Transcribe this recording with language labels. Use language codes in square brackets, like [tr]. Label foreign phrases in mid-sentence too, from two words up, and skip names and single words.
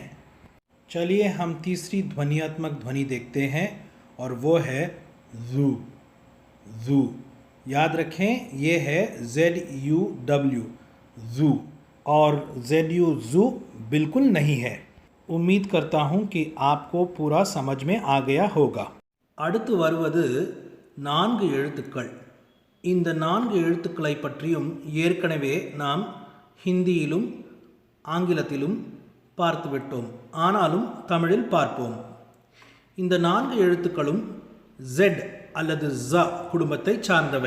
[hi] चलिए हम तीसरी ध्वनियात्मक ध्वनि देखते हैं और वो है ज़ू ज़ू। याद रखें ये है ZUW ज़ू और ZU ज़ू बिल्कुल नहीं है। उम्मीद करता हूँ कि आपको पूरा समझ में आ गया होगा। [ta] அடுத்து வருவது 4 எழுத்துக்கள்। இந்த 4 எழுத்துக்களை பற்றியும் ஏற்கனவே நாம் ஹிந்தியிலும் ஆங்கிலத்திலும் பார்த்துவிட்டோம். ஆனாலும் தமிழில் பார்ப்போம். இந்த 4 எழுத்துக்களும் Z அல்லது Z குடும்பத்தை சார்ந்தவை.